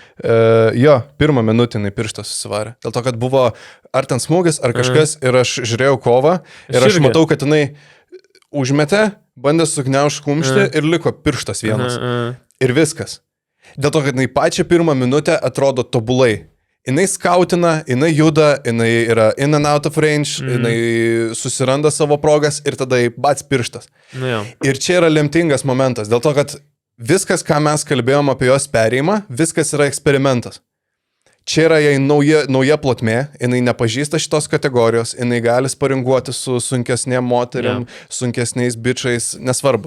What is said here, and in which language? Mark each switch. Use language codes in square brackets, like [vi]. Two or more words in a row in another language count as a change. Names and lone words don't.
[lt] Pirmą minutę jinai pirštas susivarė. Dėl to, kad buvo ar ten smūgis, ar kažkas, ir aš žiūrėjau kovą, ir aš matau, kad jinai užmetė, bandė sugniaužti kumštį ir liko pirštas vienas. Ir viskas. Dėl to, kad jinai pačią pirmą minutę atrodo tobulai. Jinai skautina, jinai juda, jinai yra [en] in and out of range, [lt] jinai susiranda savo progas ir tada bats pirštas. Ir čia yra lemtingas momentas, dėl to, kad viskas, ką mes kalbėjom apie jos perėjimą, viskas yra eksperimentas. Čia yra jai nauja plotmė, jinai nepažįsta šitos kategorijos, jinai gali sparinguoti su sunkesnėm moteriam, sunkesniais bičiais, nesvarbu.